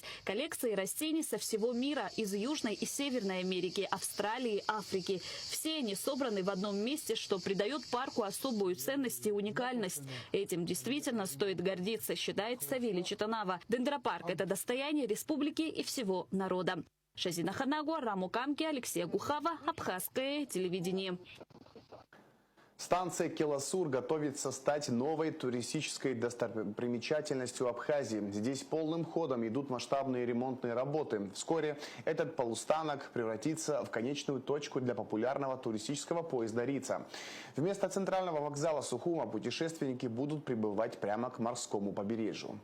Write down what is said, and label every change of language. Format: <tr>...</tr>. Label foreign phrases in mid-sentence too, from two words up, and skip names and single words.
<ru>Коллекции растений со всего мира, из Южной и Северной Америки, Австралии, Африки. Все они собраны в одном месте, что придает парку особую ценность и уникальность. Этим действительно стоит гордиться, считает Савелий Читанава. Дендропарк – это достояние республики и всего народа. Шазина Ханагуа, Раму Камки, Алексей Гухава, Абхазское телевидение. Станция Келасур готовится стать новой туристической достопримечательностью Абхазии. Здесь полным ходом идут масштабные ремонтные работы. Вскоре этот полустанок превратится в конечную точку для популярного туристического поезда «Рица». Вместо центрального вокзала Сухума путешественники будут прибывать прямо к морскому побережью.</ru>